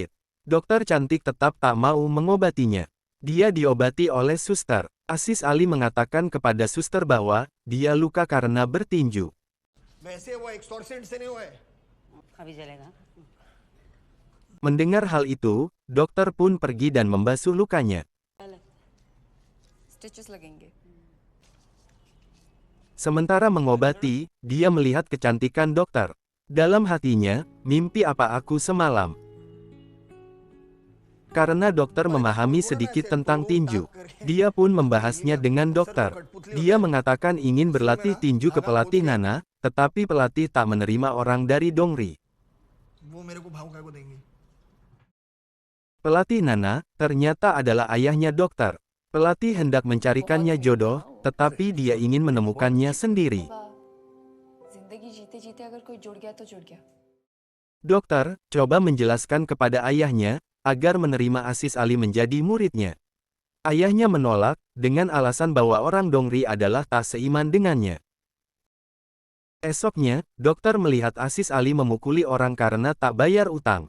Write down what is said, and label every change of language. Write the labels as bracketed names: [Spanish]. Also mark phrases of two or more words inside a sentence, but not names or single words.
[Indonesian] Dokter cantik tetap tak mau mengobatinya. Dia diobati oleh suster. Aziz Ali mengatakan kepada suster bahwa, dia luka karena bertinju. Mendengar hal itu, dokter pun pergi dan membasuh lukanya. [Hindi] स्टिचेस लगेंगे [Indonesian] Sementara mengobati, dia melihat kecantikan dokter. Dalam hatinya, mimpi apa aku semalam? Karena dokter memahami sedikit tentang tinju, dia pun membahasnya dengan dokter. Dia mengatakan ingin berlatih tinju ke pelatih Nana, tetapi pelatih tak menerima orang dari Dongri. Pelatih Nana, ternyata adalah ayahnya dokter. Pelatih hendak mencarikannya jodoh, tetapi dia ingin menemukannya sendiri. [Hindi] जिंदगी जीते जीते अगर कोई जुड़ गया तो जुड़ गया [Indonesian] Dokter, coba menjelaskan kepada ayahnya, agar menerima Aziz Ali menjadi muridnya. Ayahnya menolak, dengan alasan bahwa orang Dongri adalah tak seiman dengannya. Esoknya, dokter melihat Aziz Ali memukuli orang karena tak bayar utang.